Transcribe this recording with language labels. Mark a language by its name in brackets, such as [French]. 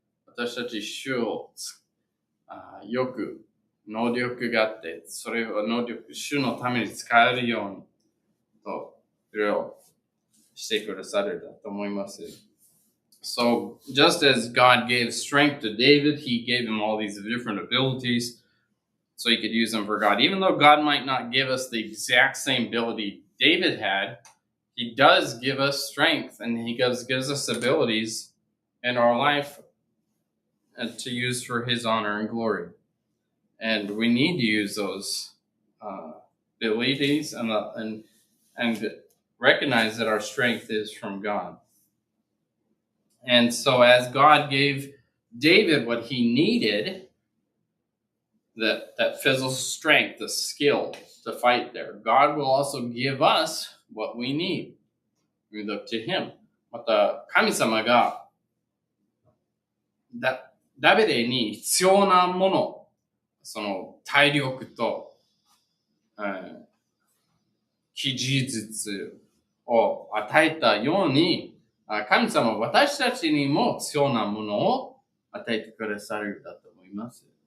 [Japanese] 私たち主をよく能力があって、それを能力、主のために使えるようにと、いろいろしてくださるだと思います。 [English] So, just as God gave strength to David, he gave him all these different abilities so he could use them for God. Even though God might not give us the exact same ability David had, he does give us strength and he gives us abilities in our life to use for his honor and glory. And we need to use those abilities and recognize that our strength is from God. And so as God gave David what he needed, that physical strength, the skill to fight there, God will also give us what we need. We look to him. [Japanese] また、神様がダビデに必要なもの、その体力と、技術を与えたように、神様は私たちにも必要なものを与えてくださるだと思います。